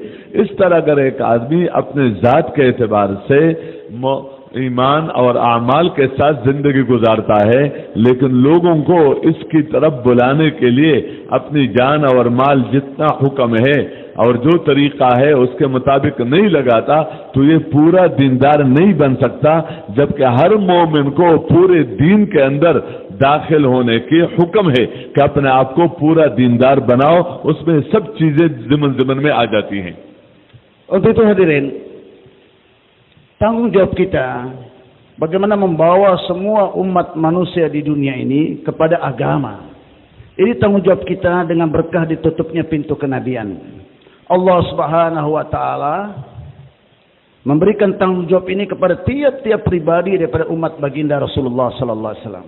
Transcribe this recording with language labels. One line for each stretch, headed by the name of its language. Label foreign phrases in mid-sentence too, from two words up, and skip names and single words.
Urdu: اس طرح اگر ایک آدمی اپنے ذات کے اعتبار سے ایمان اور اعمال کے ساتھ زندگی گزارتا ہے، لیکن لوگوں کو اس کی طرف بلانے کے لیے اپنی جان اور مال جتنا حکم ہے اور جو طریقہ ہے اس کے مطابق نہیں لگاتا، تو یہ پورا دیندار نہیں بن سکتا. جبکہ ہر مومن کو پورے دین کے اندر داخل ہونے کی حکم ہے کہ اپنے آپ کو پورا دیندار بناؤ، اس میں سب چیزیں ضمن ضمن میں آ جاتی ہیں.
Indonesian: Untuk itu hadirin, tanggung jawab kita bagaimana membawa semua umat manusia di dunia ini kepada agama. Ini tanggung jawab kita dengan berkah ditutupnya pintu kenabian.
Arabic: الله سبحانه و تعالى
Indonesian: memberikan tanggung jawab ini kepada tiap-tiap pribadi daripada umat baginda Rasulullah
Arabic: صلى الله عليه وسلم.